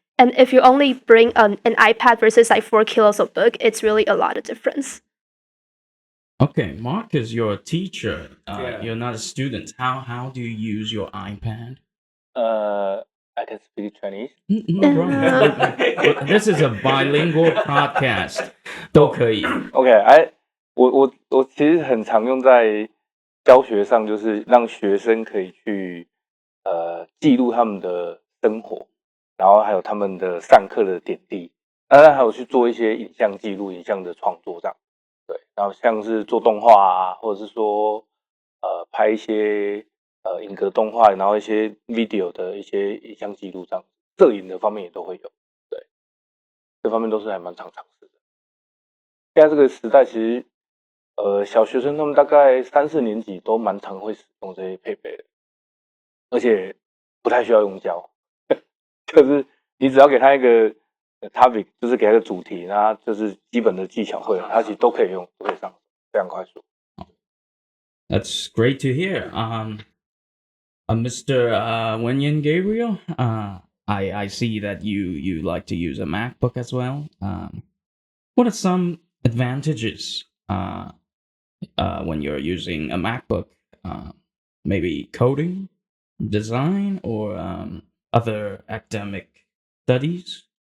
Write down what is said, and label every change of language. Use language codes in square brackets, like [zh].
[en] And if you only bring an iPad versus like 4 kilos of book, it's really a lot of difference. Okay, Marcus, you're a teacher. Yeah. You're not a student. How do you use your iPad? I can speak Chinese. No problem. This is a bilingual podcast. [zh] 都可以。 OK， 我其实很常用在教学上，就是让学生可以去记录他们的生活，然后还有他们的上课的点滴，当然还有去做一些影像记录、影像的创作这样。对，然后像是做动画啊，或者是说拍一些影格动画，然后一些 video 的一些影像记录这样，摄影的方面也都会有。对，这方面都是还蛮常尝试的。现在这个时代，其实小学生他们大概3、4年级都蛮常会使用这些配备的，而且不太需要用胶，就是你只要给他一个topic， 就是给他一个主题，那就是基本的技巧会，他其实都可以用，都可以上，非常快速。 [en] That's great to hear. Mr. Wenyan Gabriel, I see that you like to use a MacBook as well. What are some advantages when you're using a MacBook? Uh, Maybe coding, design, or other academic studies?